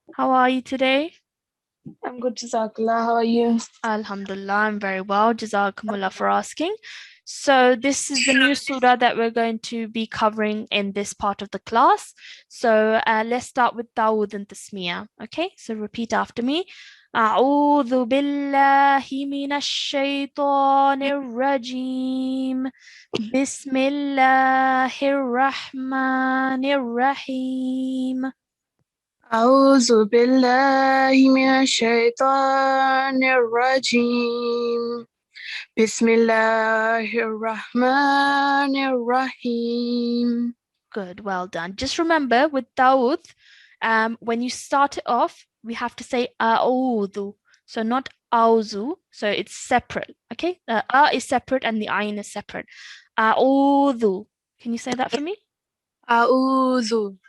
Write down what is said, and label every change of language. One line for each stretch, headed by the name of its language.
English: How are you today? I'm good, Jazakallah. How are you? Alhamdulillah, I'm very well. Jazakumullah for asking. So this is the new surah that we're going to be covering in this part of the class. So let's start with Dawood and Tasmiyah. Okay, so repeat after me.
Arabic: أعوذ بالله من الشيطان الرجيم بسم الله الرحمن الرحيم. أعوذ بالله من الشيطان الرجيم بسم الله الرحمن الرحيم.
English: Good, well done. Just remember with Dawood, when you start it off, we have to say a'udhu. So not auzu, so it's separate. Okay, a is separate and the ayn is separate. A'udhu. Can you say that for me?
Arabic: أعوذ.